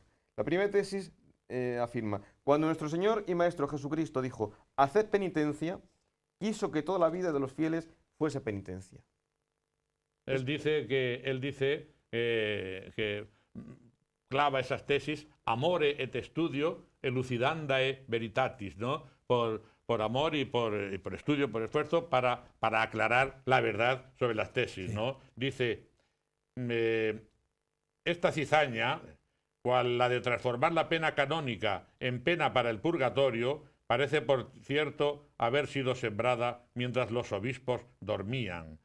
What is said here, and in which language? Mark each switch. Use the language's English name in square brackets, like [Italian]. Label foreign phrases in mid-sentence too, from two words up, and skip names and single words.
[Spanish] La primera tesis afirma: cuando nuestro Señor y Maestro Jesucristo dijo, haced penitencia, quiso que toda la vida de los fieles fuese penitencia. Él dice que clava esas tesis, [Latin] amore et studio elucidandae veritatis, [Spanish] ¿no? Por amor y por estudio, por esfuerzo, para aclarar la verdad sobre las tesis, ¿no? Dice, esta cizaña, cual la de transformar la pena canónica en pena para el purgatorio, parece, por cierto, haber sido sembrada mientras los obispos dormían.